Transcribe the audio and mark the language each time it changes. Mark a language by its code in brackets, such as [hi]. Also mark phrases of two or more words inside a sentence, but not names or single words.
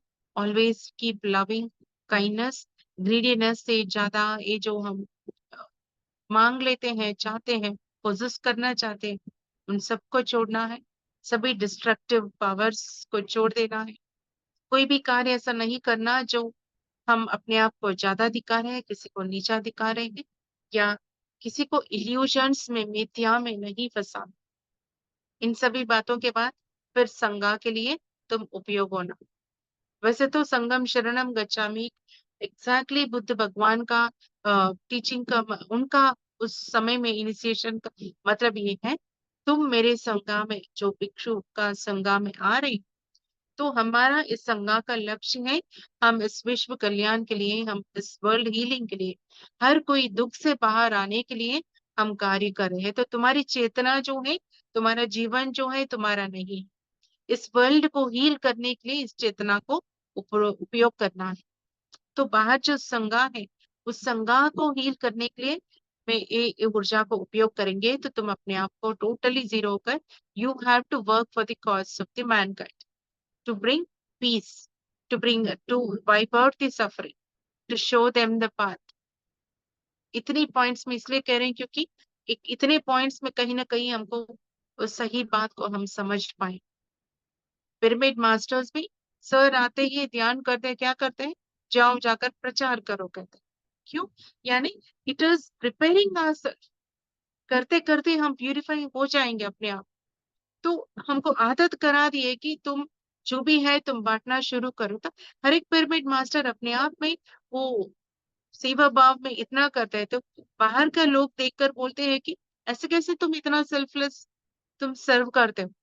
[en] always keep loving kindness, [hi] ग्रीडीनेस से ज्यादा ये जो हम मांग लेते हैं, चाहते हैं, पोजेस करना चाहते हैं, उन सबको छोड़ना है, सभी [en] destructive powers [hi] को छोड़ देना है, कोई भी कार्य ऐसा नहीं करना जो हम अपने आप को ज्यादा दिखा रहे हैं, किसी को नीचा दिखा रहे हैं, या किसी को इल्यूजन्स में, मिथ्या में नहीं फंसा। इन सभी बातों के बाद फिर संज्ञा के लिए तुम उपयोग होना। वैसे तो [pi] संगम शरणम गच्छामि [hi] एग्जैक्टली बुद्ध भगवान का टीचिंग का, उनका उस समय में इनिशिएशन का मतलब ये है, तुम मेरे संज्ञा में, जो भिक्षु का संज्ञा में आ रही, तो हमारा इस संज्ञा का लक्ष्य है, हम इस विश्व कल्याण के लिए, हम इस [en] world healing [hi] के लिए, हर कोई दुख से बाहर आने के लिए हम कार्य कर रहे हैं। तो तुम्हारी चेतना जो है, तुम्हारा जीवन जो है तुम्हारा नहीं, इस वर्ल्ड को हील करने के लिए इस चेतना को उपयोग करना है। तो बाहर जो संज्ञा है, उस संज्ञा को हील करने के लिए में ये ऊर्जा को उपयोग करेंगे तो तुम अपने आप को टोटली जीरो होकर [en] you have to work for the cause of the mankind, to bring peace, to wipe out the suffering, to show them the path. [hi] इतनी पॉइंट्स में इसलिए कह रहे हैं क्योंकि इतने पॉइंट्स में कहीं ना कहीं हमको उस सही बात को हम समझ पाए। पिरामिड मास्टर्स भी सर आते ही ध्यान करते हैं, क्या करते हैं, जाओ जाकर प्रचार करो कहते हैं। क्यों? [en] यानी it is preparing ourself. [hi] करते करते हम प्यूरिफाई हो जाएंगे अपने आप। तो हमको आदत करा दी है कि तुम जो भी है तुम बांटना शुरू करो। तो हर एक पिरामिड मास्टर अपने आप में वो सेवा भाव में इतना करते हैं, तो बाहर का लोग देखकर बोलते हैं कि ऐसे कैसे तुम इतना सेल्फलेस तुम सर्व करते हो।